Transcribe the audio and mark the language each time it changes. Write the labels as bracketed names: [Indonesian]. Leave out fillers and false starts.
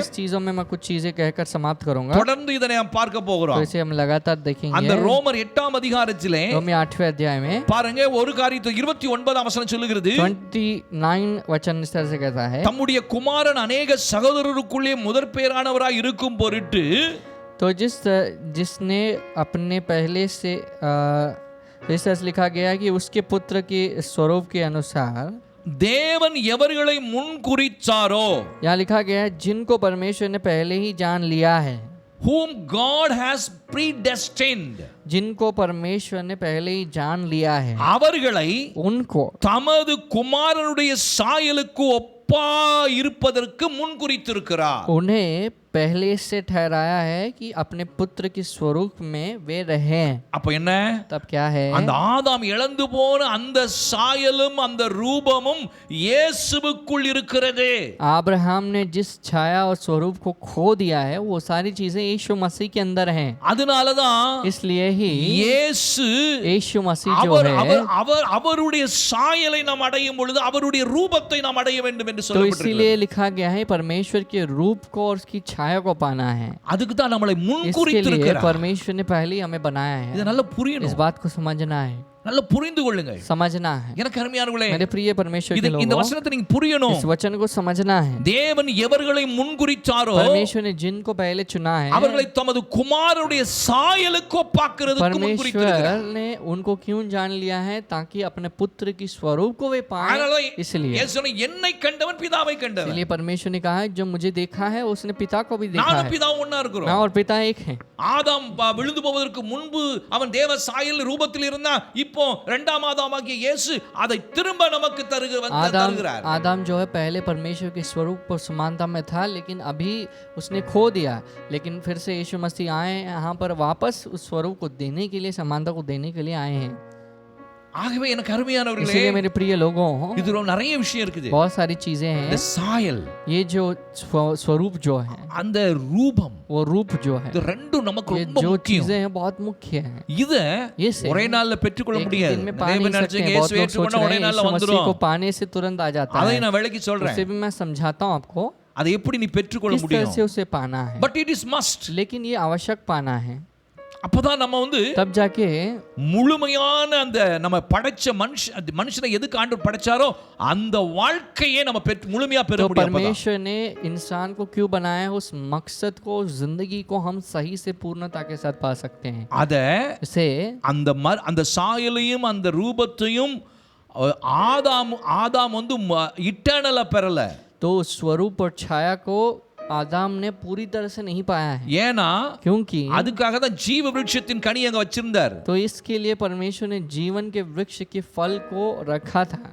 [Hindi] इस चीजों में मैं कुछ चीजें कहकर समाप्त करूंगा। [Tamil] தொடர்ந்து இதை நாம் பார்க்க [Hindi] तो [Tamil] போகிறோம். [Hindi] इसे हम लगातार देखेंगे। [Tamil] அந்த ரோமர் 8ஆம் அதிகாரத்திலே [Hindi] रोमी 8वें अध्याय में [Tamil] பாருங்க, ஒரு காரியத்தை 29ஆம் வசனம் சொல்லுகிறது, [Hindi] 29 वचन इस तरह से कहता है, [Tamil] தம்முடைய குமாரன் अनेक சகோதரருக்குள்ளே முதற் பேரானவராய் இருக்கும் பொருட்டு [Hindi] तो जिसने अपने पहले से इस तरह से लिखा गया है कि उसके पुत्र के स्वरूप के अनुसार [Tamil] தேவன் எவர்களை முன்குறித்தாரோ, [Hindi] यहाँ लिखा गया है जिनको परमेश्वर ने पहले ही जान लिया है, [English] whom God has predestined, [Hindi] जिनको परमेश्वर ने पहले ही जान लिया है, [Tamil] அவர்களை [Hindi] उनको [Tamil] தமது குமாரனுடைய சாயலுக்கு ஒப்பா இருப்பதற்கு முன்குறித்திருக்கிறார். [Hindi] उन्हें पहले से ठहराया है कि अपने पुत्र के स्वरूप में वे रहें। [Tamil] அப்ப என்ன? [Hindi] तब क्या है? [Tamil] அந்த ஆதாம் இழந்து போன அந்த சாயலும் அந்த ரூபமும் இயேசுவுக்குள் இருக்கிறது. [Hindi] अब्राहम ने जिस छाया और स्वरूप को खो दिया है वो सारी चीजें यीशु मसीह के अंदर हैं। [Tamil] அதனாலதான் [Hindi] इसलिए ही [Tamil] இயேசு [Hindi] यीशु मसीह जो [Tamil] அவர் [Hindi] है, [Tamil] அவருடைய சாயலை நாம் அடையும் பொழுது அவருடைய ரூபத்தை நாம் அடைய வேண்டும் என்று [Hindi] तो इसीलिए लिखा गया है परमेश्वर के रूप को और उसकी छाया को पाना है। [Tamil] அதுக்கு தான் நம்மளை [Hindi] इसके लिए [Tamil] முன்குறித்திருக்கிறார். [Hindi] परमेश्वर ने पहले ही हमें बनाया [Tamil] இத [Hindi] है। [Tamil] நல்லா [Hindi] इस [Tamil] புரியணும், [Hindi] बात को समझना है, [Tamil] நல்லா புரிந்து கொள்ளுங்கள். [Hindi] समझना है। [Tamil] எனக்கு அருமையானவர்களே, [Hindi] मेरे प्रिय परमेश्वर के [Tamil] இந்த [Hindi] लोगों, [Tamil] வசனத்தை நீங்க புரியணும். [Hindi] इस वचन को समझना है। [Tamil] தேவன் எவர்களை முன்குறித்தாரோ [Hindi] परमेश्वर ने जिनको पहले चुना है, [Tamil] அவர்களை தமது குமாரனுடைய சாயலுக்கு ஒப்பாக்குறதுக்கு முன்குறித்திருக்கிறார். [Hindi] परमेश्वर ने उनको क्यों जान लिया है? ताकि अपने पुत्र की स्वरूप को वे पाएं। इसलिए [Tamil] இயேசு சொன்னார், என்னை கண்டவன் பிதாவை கண்டவன். [Hindi] इसलिए परमेश्वर ने कहा है जो मुझे देखा है उसने पिता को भी देखा [Tamil] நானும் [Hindi] है। [Tamil] பிதாவும் ஒண்ணா இருக்கிறோம். [Hindi] मैं और पिता एक हैं। [Tamil] ஆதாம் விழுந்து போவதற்கு முன்பு அவன் தேவ சாயல் ரூபத்தில் இருந்தான். இப்போ இரண்டாம் ஆதாமாகிய இயேசு அதை திரும்ப நமக்கு தருகிறார். [Hindi] आदम जो है पहले परमेश्वर के स्वरूप और समानता में था, लेकिन अभी उसने खो दिया। लेकिन फिर से यीशु मसीह आए यहाँ पर वापस उस स्वरूप को देने के लिए, समानता को देने के लिए आए हैं। [Tamil] ஆகவே எனக்கு அருமையானவர்களே, [Hindi] इसलिए मेरे प्रिय लोगों, [Tamil] இதுல நிறைய விஷயம் இருக்குது. [Hindi] बहुत सारी चीजें हैं। [Tamil] இந்த சாயல், [Hindi] ये जो स्वरूप जो है, [Tamil] அந்த ரூபம், [Hindi] वो रूप जो है, [Tamil] இது ரெண்டும் நமக்கு [Hindi] ये [Tamil] ரொம்ப [Hindi] जो [Tamil] முக்கியம். [Hindi] चीजें हैं बहुत मुख्य हैं। [Tamil] இத [Hindi] ये से [Tamil] ஒரே நாள்ல பெற்றுக்கொள்ள [Hindi] एक [Tamil] முடியாது. [Hindi] दिन में पा नहीं सकते हैं। बहुत लोग सोच रहे हैं यीशु मसीह को पाने से तुरंत आ जाता [Tamil] அதை [Hindi] है। [Tamil] நான் விளக்கி சொல்றேன். [Hindi] उसे भी मैं समझाता हूँ आपको [Tamil] அதை எப்படி நீ பெற்றுக்கொள்ள [Hindi] किस तरह [Tamil] முடியும். [Hindi] से उसे पाना है, [English] But it is must. [Hindi] लेकिन ये आवश्यक पाना है। [Tamil] அப்பதான் நம்ம [Hindi] तब जाके [Tamil] முழுமையான அந்த நம்ம படைச்ச மனுஷனை எதுக்கு ஆண்டவர் படைச்சாரோ அந்த வாழ்க்கையை நம்ம முழுமையா பெற [Hindi] तो [Tamil] முடியும். [Hindi] परमेश्वर ने इंसान को क्यों बनाया है, उस मकसद को, उस जिंदगी को हम सही से पूर्णता के साथ पा सकते हैं। [Tamil] அத [Hindi] इसे [Tamil] அந்த சாயலையும் அந்த ரூபத்தையும் ஆதாம் வந்து இட்டர்னலா பெறல। [Hindi] तो स्वरूप और छाया को आदम ने पूरी तरह से नहीं पाया है। [Tamil] ஏனா [Hindi] क्योंकि [Tamil] அதுக்காக தான் ஜீவ விருட்சத்தின் கனி அங்க வச்சிருந்தார்। [Hindi] तो इसके लिए परमेश्वर ने जीवन के वृक्ष के फल को रखा था।